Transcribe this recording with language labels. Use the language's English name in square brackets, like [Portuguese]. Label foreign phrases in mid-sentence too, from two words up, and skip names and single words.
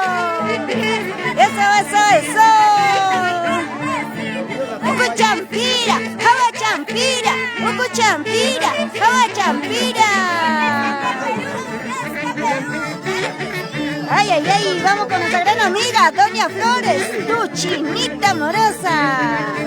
[Spanish] Eso. [Quechua] Uku champira, hawa champira, uku champira, hawa champira. [Spanish] Ay, vamos con nuestra gran amiga, Doña Flores, tu chinita amorosa.